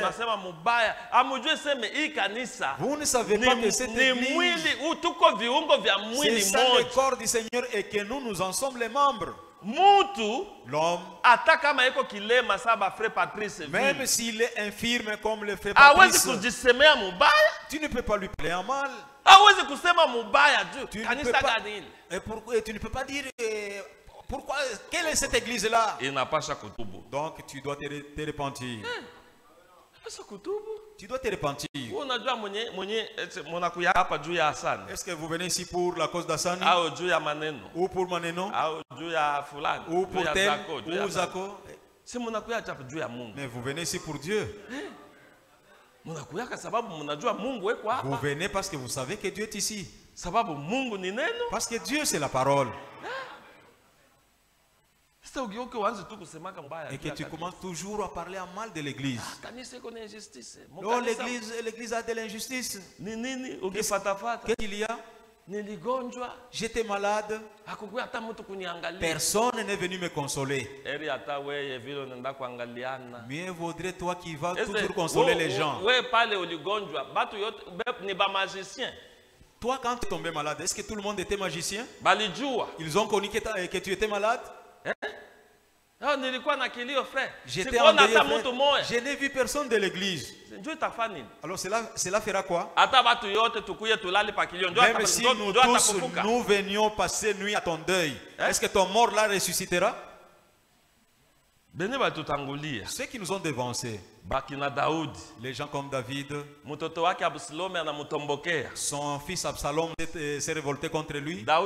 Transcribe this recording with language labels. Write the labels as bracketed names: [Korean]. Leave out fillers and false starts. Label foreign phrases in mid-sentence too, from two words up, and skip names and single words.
[Swahili] Unasema mubaya. Amujue seme hii kanisa [French] Vous ne savez pas que cette [Swahili] ni [French] église, [Swahili] mwili, tuko viungo vya [French] c'est [Swahili] mwili [French] ça le [Swahili] moja. [French] corps du Seigneur et que nous en sommes les membres. [Swahili] Mutu [French] L'homme, [Swahili] hata kama iko kilema saba frère Patrice [French] même [Swahili] vile, [French] s'il est infirme comme le frère [Swahili] hawezi [French] Patrice, [Swahili] kujisemea mubaya, [French] tu ne peux pas lui parler en mal. [Swahili] hawezi kusema mubaya juu [French] Tu ne peux [Swahili] kanisa [French] pas, [Swahili] gani ile. [French] et tu ne peux pas dire Pourquoi? Quelle est cette église-là? [Swahili] inapasha kutubu. [French] Donc tu dois te repentir. [Swahili] Sasa kutubu. [French] Tu dois te repentir. [Swahili] Unajua mwenye mnakuya hapa juu ya Hassan. [French] Est-ce que vous venez ici pour la cause d'Hassani? [Swahili] Au juu ya maneno. [French] Ou pour Maneno? [Swahili] Au juu ya fulani. [French] Ou pour tel? Ou [Swahili] Zako. [French] Zako? [Swahili] Si mnakuya hapa juu ya Mungu. [French] Mais vous venez ici pour Dieu. [Swahili] Mnakuya kwa sababu mnajua Mungu yuko hapa. [French] Vous venez parce que vous savez que Dieu est ici. [Swahili] Sababu Mungu ni neno. [French] Parce que Dieu c'est la parole. [Swahili] Sasa ugeuke uanze tu kusemaka mbaya. [French] Et que tu commences toujours à parler en mal de l'église. [Swahili] Kanisa iko na injustice. [French] Non, l'église a de l'injustice. [Swahili] Ni nini ukifatafata? [French] Qu'est-ce qu'il y a? [Swahili] Niligonjwa. [French] J'étais malade. [Swahili] Hakukuwa hata mtu kuniangalia. [French] Personne n'est venu me consoler. [Swahili] Eri hata wewe vile unaenda kuangaliana. [French] Mieux vaudrait toi qui vas toujours consoler les gens. [Swahili] Wewe pale uligonjwa, batu yote ni ba magicien. [French] Toi quand tu es tombé malade, est-ce que tout le monde était magicien? [Swahili] Balijua. [French] Ils ont connu que tu étais malade? [Swahili] Nilikuwa na kilio frère. [French] J'étais en deuil, frère. Je n'ai vu personne de l'église. Alors cela fera quoi? Même si nous tous nous venions passer nuit à ton deuil, est-ce que ton mort là ressuscitera? Ceux qui nous ont dévancés, les gens comme David, son fils Absalom s'est révolté contre lui.